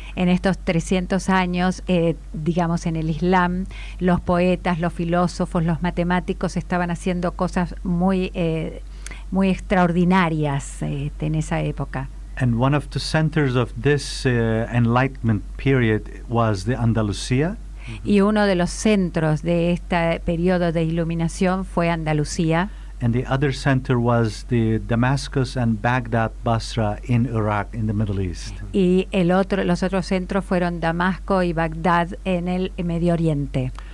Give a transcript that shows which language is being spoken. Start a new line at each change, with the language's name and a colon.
Spanish: En estos 300 años, digamos, en el Islam, los poetas, los filósofos, los matemáticos estaban haciendo cosas muy extraordinarias en esa época.
English: And one of the centers of this enlightenment period was the Andalucía.
Spanish: Y uno de los centros de este periodo de iluminación fue Andalucía.
English: And the other center was the Damascus and Baghdad, Basra in Iraq, in the Middle East.
Spanish: Y los otros centros fueron Damasco y Bagdad en el Medio Oriente.